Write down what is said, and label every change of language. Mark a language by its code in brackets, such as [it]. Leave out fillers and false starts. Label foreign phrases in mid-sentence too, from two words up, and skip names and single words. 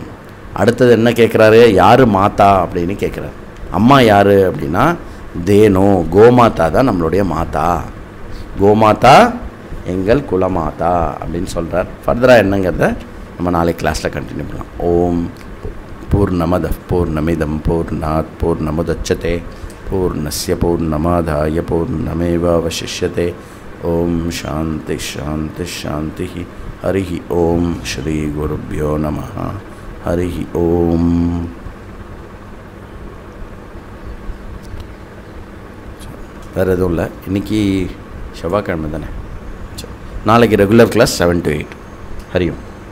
[ta] அடுத்தது என்ன கேட்குறாரு? யார் மாதா அப்படின்னு கேட்குறாரு. அம்மா யார் அப்படின்னா தேனு, கோமாதா தான் நம்மளுடைய மாதா. கோமாதா எங்கள் குலமாதா அப்படின்னு சொல்கிறார். ஃபர்தராக என்னங்கிறத நம்ம நாளைக்கு கிளாஸில் கண்டினியூ பண்ணலாம். [sa] ओं पूर्णमदः पूर्णमिदं पूर्णात् पूर्णमुदच्यते पूर्णस्य पूर्णमादाय पूर्णमेवावशिष्यते. ओं शान्तिः शान्तिः शान्तिः। हरिः ओं. श्री गुरुभ्यो नमः. हरिः ओं. [ta] வேறு எதுவும் இல்லை. இன்றைக்கி செவ்வாய்க்கிழமை தானே. நாளைக்கு ரெகுலர் கிளாஸ் 7 to 8. [sa] हरिः ओं.